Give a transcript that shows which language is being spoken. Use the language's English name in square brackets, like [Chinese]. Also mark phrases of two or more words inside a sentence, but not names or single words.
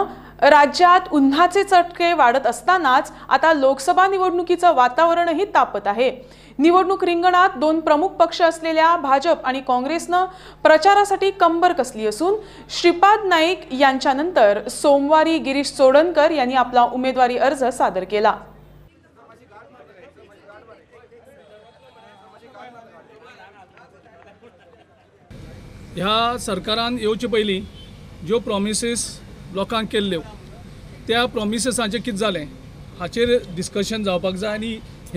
[Marathi] राज्यात उन्हाचे चटके वाढत असतानाच आता लोकसभा निवडणुकीचं वातावरणही तापत आहे। निवडणूक रिंगणात दोन प्रमुख पक्ष असलेल्या भाजप आणि काँग्रेसनं प्रचारासाठी कंबर कसली असून श्रीपाद नाईक यांच्यानंतर सोमवारी गिरीश चोडणकर यांनी आपला उमेदवारी अर्ज सादर केला। [Konkani] ह्या सरकारान येवचे पयलीं ज्यो प्रॉमिसीस लोकांक केल्ल्यो त्या प्रॉमिसीसांचें कितें जालें हाचेर डिस्कशन जावपाक जाय आनी हें